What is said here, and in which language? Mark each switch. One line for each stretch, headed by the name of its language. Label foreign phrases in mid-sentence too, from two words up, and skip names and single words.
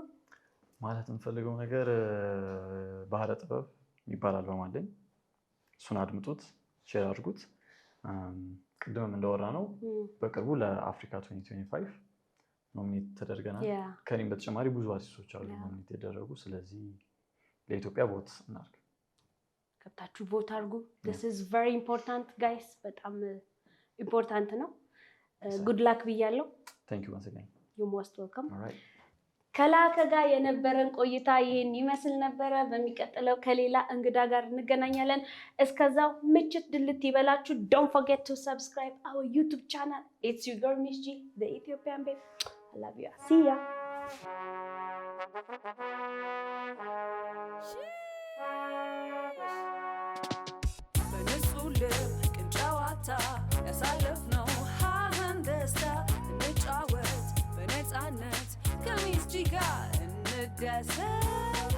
Amharic: ማለት የምፈልገው ነገር ባህረ ጥበብ የሚባል አልበም አለኝ። እሱን አድምጡት፣ ሼር አድርጉት። ቅድምም እንደወራ ነው በቅርቡ ለአፍሪካ 2025 ኖሚኔት ተደርገናል። ከኔም በተጨማሪ ብዙ አርቲስቶች አሉ ኖሚኔት የተደረጉ። ስለዚህ ለኢትዮጵያ ቮት እናድርግ። ከብታችሁ ቮት አድርጉ።
English: this is very important guys፣
Amharic: በጣም ኢምፖርታንት ነው።
English: good luck
Amharic: ብያለሁ።
English: thank you once again። you most welcome። all right
Amharic: ከላከ ጋር የነበረን ቆይታ ይሄን ይመስል ነበረ። በሚቀጥለው ከሌላ እንግዳ ጋር እንገናኛለን። እስከዛው ምችት ድልት ይበላችሁ።
English: don't forget to subscribe our YouTube channel. It's your girl Miss G, the Ethiopian babe. I love you. See ya.
Amharic: በንጹህ ልብ ቅን ጨዋታ ያሳለፍነው ሀዘን ደስታ እንጫወት በነፃነት ከሚስ ጂ ጋር እንደሰት